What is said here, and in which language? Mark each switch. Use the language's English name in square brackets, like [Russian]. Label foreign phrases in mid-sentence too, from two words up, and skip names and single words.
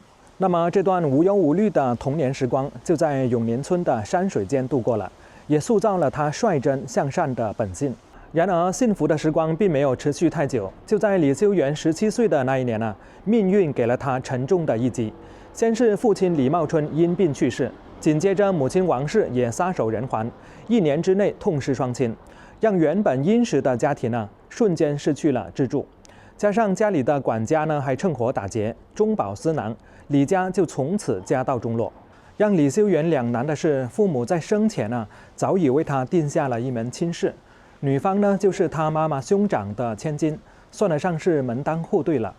[Chinese] 那麼這段無憂無慮的童年時光，就在永寧村的山水間度過了，也塑造了他率真向善的本性。然而幸福的時光並沒有持續太久，就在李修緣17歲的那一年命運給了他沉重的一擊。先是父親李茂春因病去世，緊接着母親王氏也撒手人寰，1 年之內痛失雙親，讓原本殷實的家庭瞬間失去了支柱。加上家裡的管家還趁火打劫，中飽私囊，李家就從此家道中落。讓李修緣兩難的是，父母在生前早已為他定下了一門親事，女方就是他媽媽兄長的千金，算得上是門當戶對了。